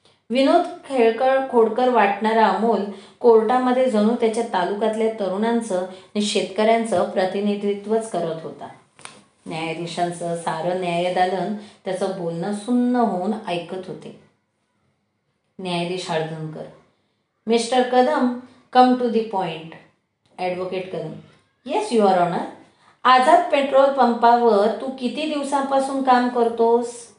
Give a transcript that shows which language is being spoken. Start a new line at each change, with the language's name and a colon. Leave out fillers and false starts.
Marathi: विनोद खोडकर वाटणारा अमोल कोर्टामध्ये जणू त्याच्या तालुक्यातल्या तरुणांचं आणि शेतकऱ्यांचं प्रतिनिधित्वच करत होता. न्यायाधीशांचं सारं न्यायदालन त्याचं बोलणं सुन्न होऊन ऐकत होते. न्यायाधीश Haldankar.
English: Mister Kadam, come to the point. Advocate Kadam. Yes your honour.
Marathi: Azad petrol पंपावर तू किती दिवसांपासून काम करतोस?